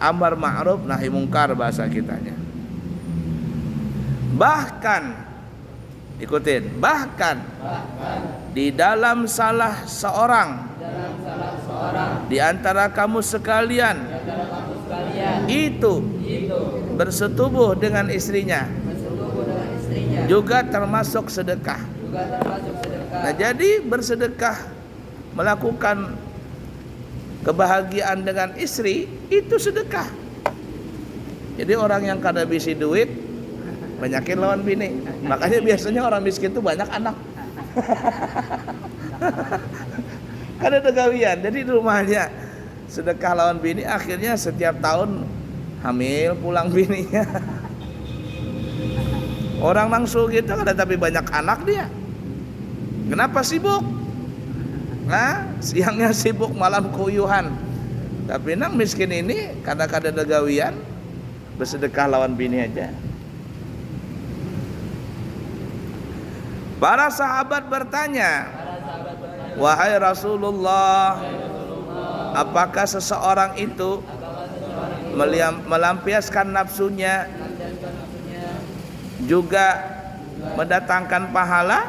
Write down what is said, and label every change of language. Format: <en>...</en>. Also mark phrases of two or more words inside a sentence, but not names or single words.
<ar>أمر معروف نهي منكر</ar> <id>bahasa kitanya. Bahkan di dalam salah seorang di antara kamu sekalian itu bersetubuh dengan istrinya juga termasuk sedekah. Nah, jadi bersedekah, melakukan kebahagiaan dengan istri itu sedekah.</id> <bjn>Jadi orang yang kada bisi duit banyakin lawan bini.</bjn> <id>Makanya biasanya orang miskin itu banyak anak.</id> <bjn>Kada ada gawian. Jadi di rumahnya sedekah lawan bini, akhirnya setiap tahun hamil pulang bininya. Orang nangsu gitu kada tapi banyak anak dia.</bjn> <id>Kenapa sibuk?</id> <bjn>Nah, siangnya sibuk, malam kuyuhan. Tapi nang miskin ini kada ada gawian, bersedekah lawan bini aja.</bjn> <id>Para sahabat bertanya, wahai Rasulullah, apakah seseorang itu melampiaskan nafsunya juga mendatangkan pahala?</id>